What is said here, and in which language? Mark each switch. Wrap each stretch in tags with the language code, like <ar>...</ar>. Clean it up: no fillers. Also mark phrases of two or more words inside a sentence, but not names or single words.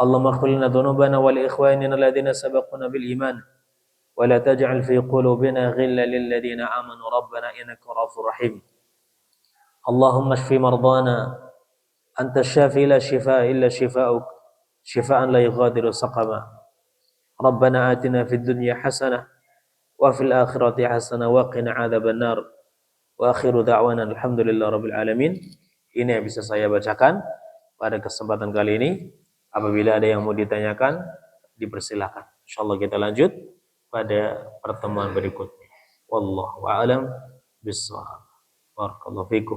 <ar>اللهم اغفر لنا ذنوبنا ولإخواننا الذين سبقونا بالإيمان ولا تجعل في قلوبنا غلا للذين آمنوا ربنا إنك غفور رحيم. اللهم اشف مرضانا أنت الشافي لا شفاء إلا شفاؤك شفاء لا يغادر سقما. ربنا آتنا في الدنيا حسنة وفي الآخرة حسنة وقنا عذاب النار. وآخر دعوانا الحمد لله رب العالمين.</ar> <id>Ini yang bisa saya bacakan pada kesempatan kali ini. Apabila ada yang mau ditanyakan, dipersilakan. Insyaallah kita lanjut pada pertemuan berikutnya.</id> <ar>والله أعلم بالصواب. بارك الله فيكم.</ar>